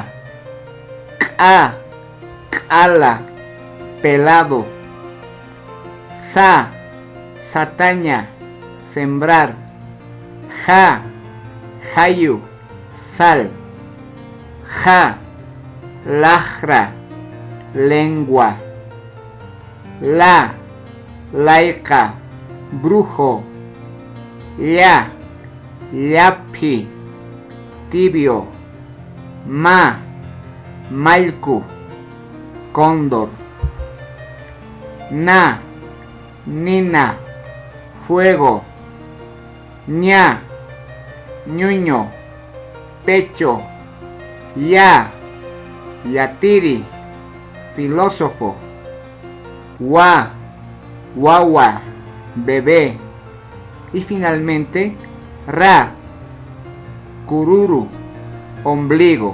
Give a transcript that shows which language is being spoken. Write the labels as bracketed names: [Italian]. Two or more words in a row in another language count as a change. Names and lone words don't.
[Aymara] Ka, cala, pelado. Sa, sataña, sembrar. Ja, jayu, sal. Ja, lajra, [Spanish] lengua. [Aymara] La, laica, brujo. Ya, yapi, tibio. Ma, malcu, cóndor. Na, nina, [Spanish] fuego. [Aymara] Ña, ñuño, pecho. Ya, yatiri, [Spanish] filósofo, guagua, bebé, y finalmente [Aymara] ra, cururu, [Spanish] ombligo.